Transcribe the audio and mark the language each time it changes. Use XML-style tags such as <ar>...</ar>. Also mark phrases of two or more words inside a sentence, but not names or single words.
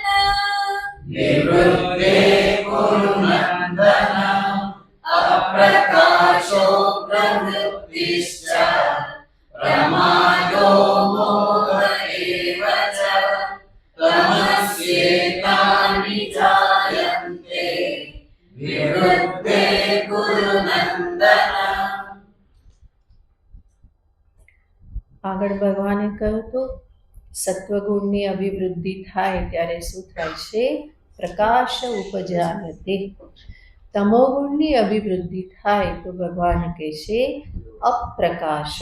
<sa>निवृत्ते कुरु नन्दन अप्रकाशो प्रवृत्तिश्च प्रमादो मोह एव च तमस्येतानि जायन्ते विवृद्धे कुरु नन्दन.</sa> <gu>આગળ ભગવાને કહ્યું તો સત્વગુણની અભિવૃદ્ધિ થાય ત્યારે શું થાય છે?</gu> <sa>પ્રકાશ ઉપજાયતે.</sa> <gu>તમોગુણની અભિવૃદ્ધિ થાય તો ભગવાન કહે છે અપ્રકાશ.</gu>